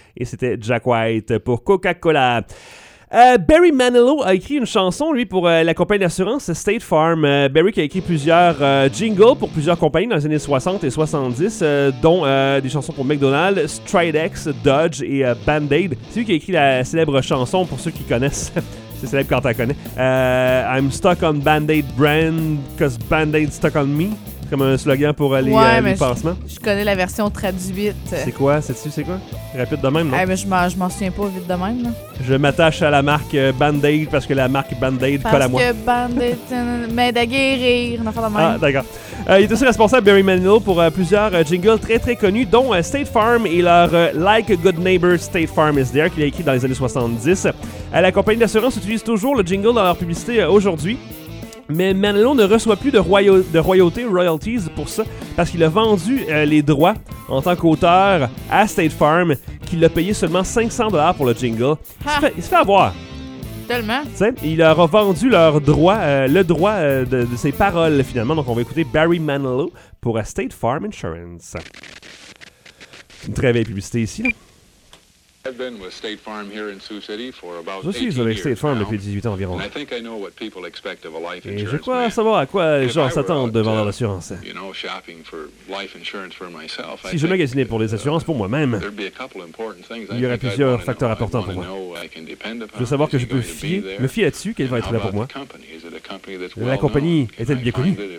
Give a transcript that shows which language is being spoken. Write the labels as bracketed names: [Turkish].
[French] Et c'était Jack White pour Coca-Cola. Barry Manilow a écrit une chanson, lui, pour la compagnie d'assurance State Farm. Barry qui a écrit plusieurs jingles pour plusieurs compagnies dans les années 60 et 70, dont des chansons pour McDonald's, Stridex, Dodge et Band-Aid. C'est lui qui a écrit la célèbre chanson, pour ceux qui connaissent. C'est célèbre quand t'en connais. [English] I'm stuck on Band-Aid brand, cause Band-Aid stuck on me. [French] Comme un slogan pour aller les pansements. Je connais la version traduite. C'est quoi? C'est quoi? Rapide de même, non? Mais je m'en souviens pas vite de même, là. Je m'attache à la marque Band-Aid parce que la marque Band-Aid parce colle à moi. Parce que Band-Aid m'aide à guérir. On va faire de même. Ah, d'accord. Il est aussi responsable, Barry Manilow, pour plusieurs jingles très, très connus, dont State Farm et leur [English] Like a Good Neighbor, State Farm is There, [French] qu'il a écrit dans les années 70. La compagnie d'assurance utilise toujours le jingle dans leur publicité aujourd'hui. Mais Manilow ne reçoit plus de royalties pour ça, parce qu'il a vendu les droits en tant qu'auteur à State Farm, qui l'a payé seulement $500 pour le jingle. Il se fait avoir. Tellement. T'sais, il leur a vendu le droit de ses paroles, finalement. Donc, on va écouter Barry Manilow pour State Farm Insurance. Une très belle publicité ici, là. [English] I've been with State Farm here in Sioux City for about 18 years. [French] Je suis avec State Farm [English] now, [French] depuis 18 ans environ. [English] And I think I know what people expect of a life [French] Et [English] insurance. [French] Je crois savoir à quoi les gens s'attendent de vendre l'assurance. [English] You know, shopping for life insurance for myself. [French] Si je magasinais pour les assurances pour moi-même, il y aurait plusieurs facteurs importants pour moi. Je veux savoir que je peux me fier là-dessus, qu'elle va être là pour moi. La compagnie est-elle bien connue?